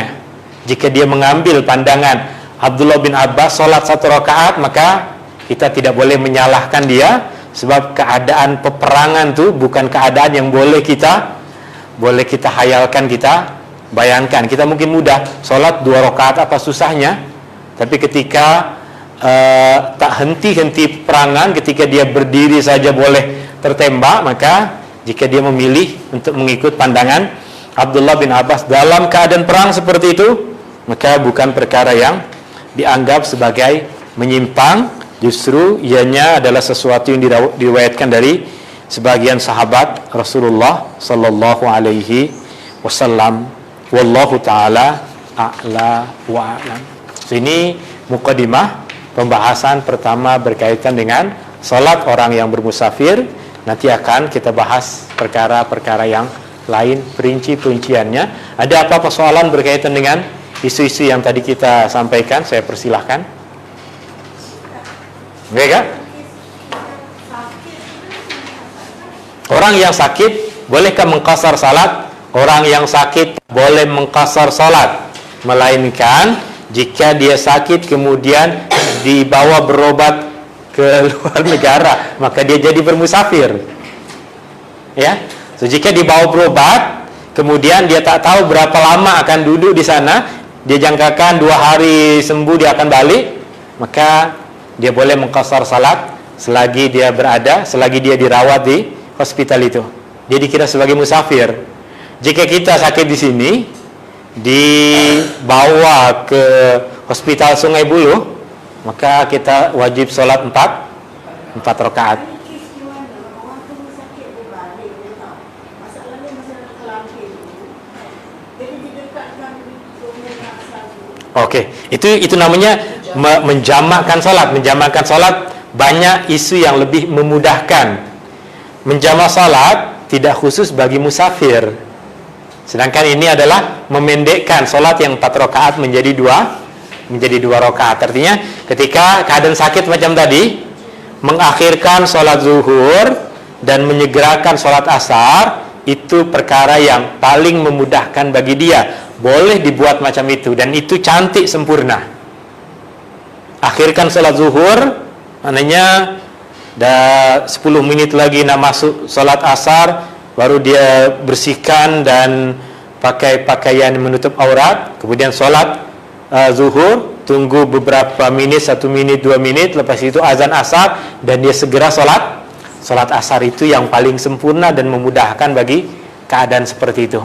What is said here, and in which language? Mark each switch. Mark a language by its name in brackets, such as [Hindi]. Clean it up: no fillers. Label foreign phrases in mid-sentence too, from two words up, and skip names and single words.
[Malay] Jika dia mengambil pandangan Abdullah bin Abbas salat 1 rakaat, maka kita tidak boleh menyalahkan dia, sebab keadaan peperangan itu bukan keadaan yang boleh kita hayalkan, kita bayangkan. Kita mungkin mudah salat 2 rakaat, apa susahnya? Tapi ketika tak henti-henti peperangan, ketika dia berdiri saja boleh tertembak, maka jika dia memilih untuk mengikut pandangan Abdullah bin Abbas dalam keadaan perang seperti itu, maka bukan perkara yang dianggap sebagai menyimpang. Justru ianya adalah sesuatu yang diriwayatkan dari sebagian sahabat Rasulullah [Arabic] صلى الله عليه وسلم. والله تعالى أعلى وأعلم. [Malay] Ini mukadimah pembahasan pertama berkaitan dengan salat orang yang bermusafir. Nanti akan kita bahas perkara-perkara yang lain, perinci-perinciannya. Ada apa persoalan berkaitan dengan isu-isu yang tadi kita sampaikan? Saya persilahkan. Baik, Kak? Orang yang sakit bolehkah mengqasar salat? Orang yang sakit boleh mengqasar salat, melainkan jika dia sakit kemudian dibawa berobat ke luar negara, maka dia jadi bermusafir. Ya. So, jika dibawa berobat, kemudian dia tak tahu berapa lama akan duduk di sana, dia jangkakan 2 hari sembuh dia akan balik, maka dia boleh mengqasar salat selagi dia dirawat di hospital itu. Dia dikira sebagai musafir. Jika kita sakit di sini, dibawa ke hospital Sungai Buloh, maka kita wajib salat 4 rakaat. Oke, itu namanya menjamakkan salat. Menjamakkan salat banyak isu yang lebih memudahkan. Menjamak salat tidak khusus bagi musafir. Sedangkan ini adalah memendekkan salat yang 4 rakaat menjadi 2 rakaat. Artinya ketika keadaan sakit macam tadi, mengakhirkan salat zuhur dan menyegerakan salat asar, itu perkara yang paling memudahkan bagi dia. Boleh dibuat macam itu, dan itu cantik sempurna. Akhirkan salat zuhur, maknanya dah 10 minit lagi nak masuk salat asar, baru dia bersihkan dan pakai pakaian menutup aurat, kemudian salat zuhur, tunggu beberapa menit, 1 menit, 2 menit, lepas itu azan asar dan dia segera sholat asar. Itu yang paling sempurna dan memudahkan bagi keadaan seperti itu.